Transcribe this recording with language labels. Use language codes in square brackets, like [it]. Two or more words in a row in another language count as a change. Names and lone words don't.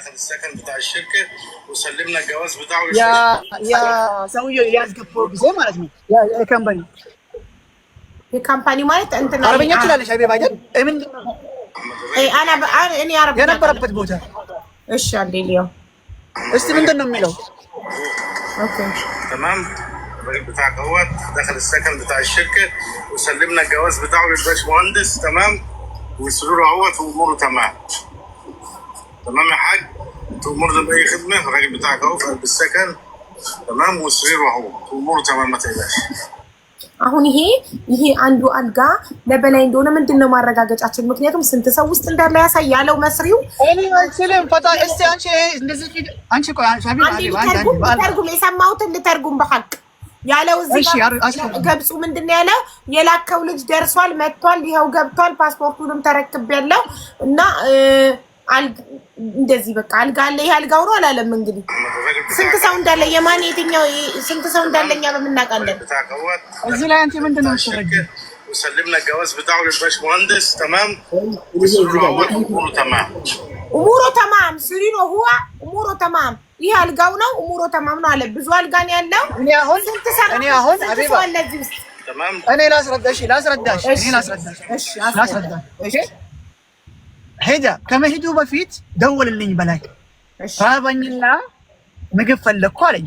[am] ያ ሰውዬው ያስገባው ጊዜ ማለት ነው የካምፓኒ ማለት እንትና አረበኛ ትላለች ሀቢባ አይደል ምንድነው እኔ አረበኛ የነበረበት ቦታ እሺ አለልኝ እስቲ ምንድነው የሚለው [ar] اوكي تمام الراجل بتاعك اهوت دخل السكن بتاع الشركه وسلمنا الجواز بتاعه للباشمهندس تمام وسروره اهوت واموره تمام يا حاج انت امورنا باي خدمه الراجل بتاعك اهو في قلب السكن تمام وسريره اهو واموره تمام ما تقلقش [am] አሁን ይሄ አንዱ አልጋ ለበላይ እንደሆነ ምንድነው ማረጋገጫችን ምክንያቱም ስንት ሰው ውስጥ እንዳለ ያሳያለው መስሪው እኔ አንቺለም ፈታ እስቲ እንደዚህ አንቺ ቆይ ተርጉም የሰማሁትን ልተርጉም በሐቅ ያለው እዚህ ገብጹ ምንድነው ያለው የላከው ልጅ ደርሷል መጥቷል ይሄው ገብቷል ፓስፖርቱንም ተረክቤያለሁ እና እንደዚህ በቃ አልጋ አለ ይሄ አልጋው ነው አላለም እንግዲህ ስንት ሰው እንዳለ የማን የትኛው ስንት ሰው እንዳለኛ በመናቃለን እዚህ ላይ አንቺ ምንድነው ተረጅ [ar] وسلمنا الجواز بتاعه للباشمهندس تمام اموره تمام سريره هو اموره تمام [am] ይሄ አልጋው ነው [ar] اموره تمام [am] ነው አለ ብዙ አልጋ ነው ያለው እኔ አሁን ሀቢባ [ar] تمام [am] እኔ ላስረዳሽ እሺ ሄዳ ከመሄዱ በፊት ደወልልኝ በላይ ራበኝና ምግብ ፈለኩ አለኝ